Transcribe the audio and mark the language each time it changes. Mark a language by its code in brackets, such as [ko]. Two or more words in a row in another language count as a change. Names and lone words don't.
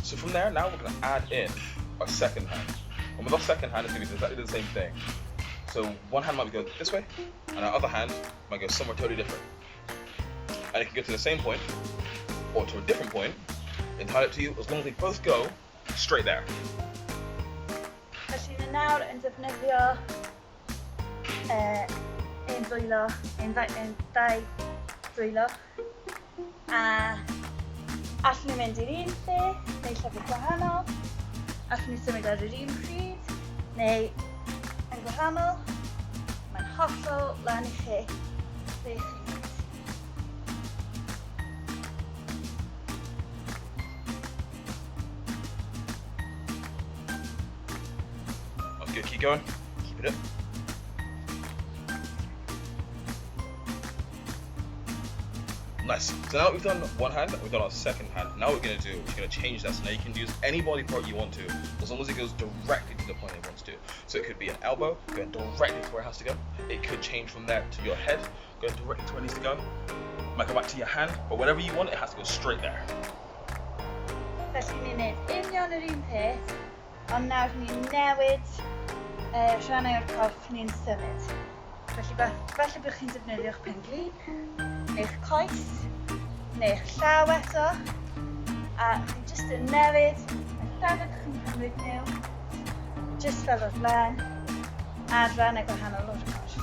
[en] So from there, now we're going to add in our second hand. And with our second hand, it's going to be exactly the same thing. So one hand might go this way, and our other hand might go somewhere totally different. And it can go to the same point, or to a different point, entirely up to you, as long as they both go straight there. [cy] Felly ni nawr yn defnyddio un dwylo, dau dwylo, a allwn ni mynd i'r un lle, neu llefydd gwahanol, allwn ni symud ar yr un pryd, neu yn gwahanol, mae'n hollol lan I chi, lle chi'n mynd. [en] That's good, keep going, keep it up. Nice. So now that we've done one hand, we've done our second hand. Now what we're going to do, we're going to change that. So now you can use any body part you want to, as long as it goes directly to the point it wants to. So it could be an elbow, going directly to where it has to go. It could change from there to your head, going directly to where it needs to go. It might go back to your hand, but whatever you want, it has to go straight there. [cy] Felly ni'n neud union yr un peth, ond nawr ni'n newid rhannau o'r corff ni'n symud. Felly falle bych chi'n defnyddio'ch pen-glin, neu'ch coes, neu'ch llaw eto, a chi jyst yn newid y llawr chi'n cymryd nhw, jyst fel o'r blaen, a rhan y gwahanol o'r corff.